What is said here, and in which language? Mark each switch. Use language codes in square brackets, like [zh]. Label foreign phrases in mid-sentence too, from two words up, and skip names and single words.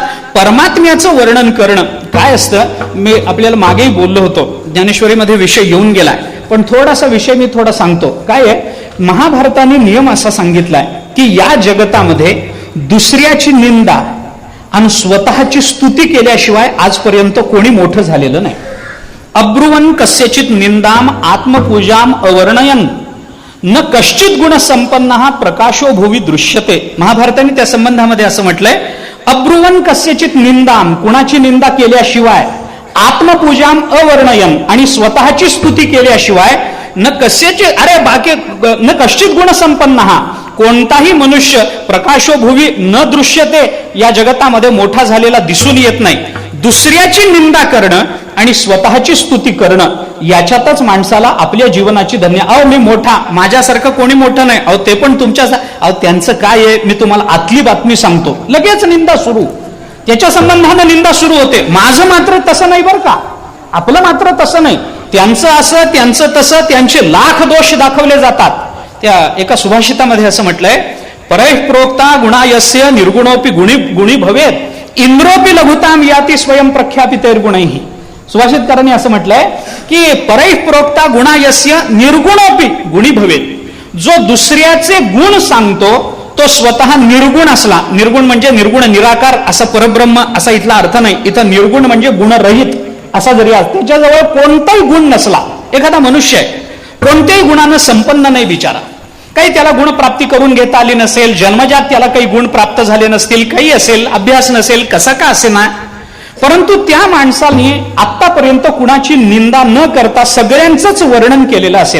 [mr] परमात्म्याचं वर्णन करणं काय असतं, मी आपल्याला मागेही बोललो होतो, ज्ञानेश्वरीमध्ये विषय येऊन गेलाय, पण थोडासा विषय मी थोडा सांगतो. काय आहे, महाभारताने नियम असा सांगितलाय की या जगतामध्ये दुसऱ्याची निंदा आणि स्वतःची स्तुती केल्याशिवाय आजपर्यंत कोणी मोठं झालेलं नाही. [sa] अब्रुवन कस्यचित निंदाम आत्मपूजाम अवर्णयन न कश्चित गुण संपन्न हा प्रकाशो भुवी दृश्यते. [mr] महाभारताने त्या संबंधामध्ये असं म्हटलंय, [sa] अब्रुवन कस्यचित निंदाम, [mr] कुणाची निंदा केल्याशिवाय, [sa] आत्मपूजाम अवर्णयन [mr] आणि स्वतःची स्तुती केल्याशिवाय, [sa] न कस्यचित [mr] अरे बाकी [sa] न कश्चित गुण संपन्न हा, [mr] कोणताही मनुष्य [sa] प्रकाशो भुवी न दृश्यते, [mr] या जगतामध्ये मोठा झालेला दिसून येत नाही. दुसऱ्याची निंदा करणं आणि स्वतःची स्तुती करणं याच्यातच माणसाला आपल्या जीवनाची धन्य. अहो मी मोठा, माझ्यासारखं कोणी मोठं नाही. अहो ते पण तुमच्या, अहो त्यांचं काय आहे, मी तुम्हाला आतली बातमी सांगतो. लगेच निंदा सुरू, त्याच्या संबंधानं निंदा सुरू होते. माझं मात्र तसं नाही बरं का, आपलं मात्र तसं नाही, त्यांचं असं त्यांचं तसं, त्यांचे लाख दोष दाखवले जातात. त्या एका सुभाषितामध्ये असं म्हटलंय, [sa] परैः प्रोक्ता गुणायस्य निर्गुणोपी गुणी भवेत इंद्रोपी लघुताम याती स्वयं प्रख्यापितैर्गुणैः. [mr] सुभाषितकारांनी असं म्हटलंय की [sa] परैः प्रोक्ता गुणायस्य निर्गुणोपी गुणी भवेत. [mr] जो दुसऱ्याचे गुण सांगतो तो स्वतः निर्गुण असला, निर्गुण म्हणजे निर्गुण निराकार असा परब्रह्म असा इथला अर्थ नाही, इथं निर्गुण म्हणजे गुणरहित असा जरी त्याच्याजवळ कोणताही गुण नसला, एखादा मनुष्य आहे कोणत्याही गुणानं संपन्न नाही बिचारा, काही त्याला गुण प्राप्ती करून घेता आली नसेल, जन्मजात त्याला काही गुण प्राप्त झाले नसतील, काही असेल, अभ्यास नसेल, कसा का असे ना, परंतु त्या माणसाने आतापर्यंत कुणाची निंदा न करता सगळ्यांचंच वर्णन केलेलं असेल.